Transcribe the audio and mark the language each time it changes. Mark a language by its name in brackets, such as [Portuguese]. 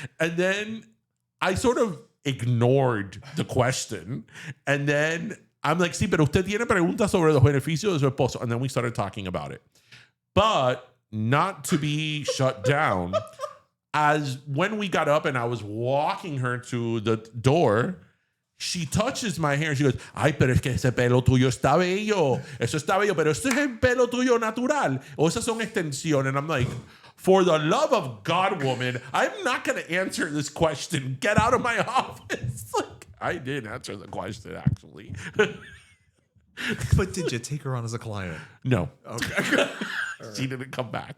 [English] And then I sort of ignored the question. And then I'm like, [Spanish] sí, pero usted tiene preguntas sobre los beneficios de su esposo. [English] And then we started talking about it. But not to be shut down, as when we got up and I was walking her to the door, she touches my hair and she goes, [Spanish] ay, pero es que ese pelo tuyo está bello. Eso está bello, pero eso es el pelo tuyo natural. O esas son extensiones. [English] And I'm like, for the love of God, woman, I'm not going to answer this question. Get out of my office. Like, I did answer the question, actually. But did you take her on as a client? No. Okay. She didn't come back.